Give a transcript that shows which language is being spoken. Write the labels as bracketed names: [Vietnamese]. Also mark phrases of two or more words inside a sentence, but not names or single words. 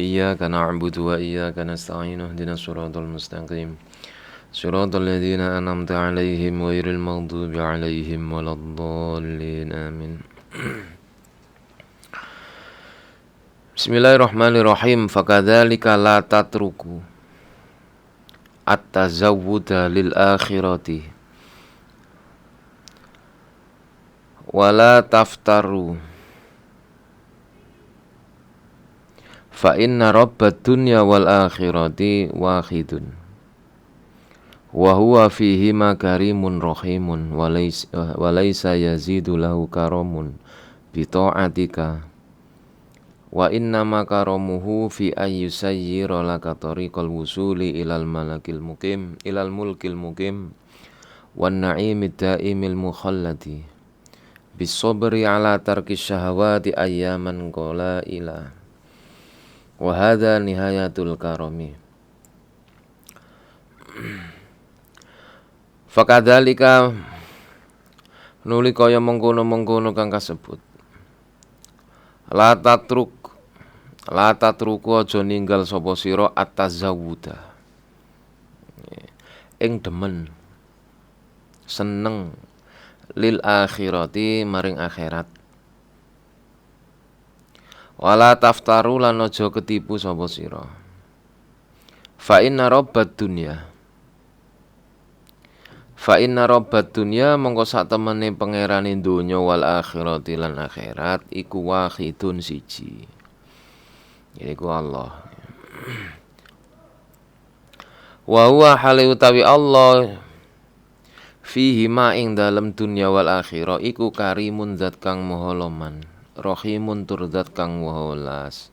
[Arabic] إياك نعبد وإياك نستعين. اهدنا الصراط المستقيم صراط الذين أنعمت عليهم غير المغضوب عليهم ولا الضالين. آمين. Bismillahirrahmanirrahim. فكذلك لا تترك التزود للآخرة ولا تغتر فإن رب الدنيا وال الآخرة واحد وهو فيهما كريم رحيم وليس يزيد له كرم بطاعتك وإنما كرمه في أن يسير لك طريق الوصول إلى الملك المقيم إلى الملك المقيم والنعيم الدائم المخلد بالصبر على ترك الشهوات أياما قليلة وهذا نهاية الكرم. [Javanese] Fakadzalika nuli kaya mengkono-mengkono kang kasebut. [Arabic] لا تترك [Javanese] aja ninggal sapa sira at-tazawwuda. Ing demen seneng [Arabic] للآخرة [Javanese] maring akhirat. [Arabic] ولا تغتر [Javanese] lan aja ketipu sapa sira. [Arabic] فإن رب الدنيا فإن رب الدنيا [Javanese] mongko sak temene pangerane donya [Arabic] والآخرة [Javanese] lan akhirat iku wahidun siji. Iku Allah. [Arabic] وهو [Javanese] hale utawi Allah [Arabic] فيهما [Javanese] ing dalem dunya [Arabic] والآخرة [Javanese] iku karimun zat kang maha loman, rahimun tur zat kang maha welas.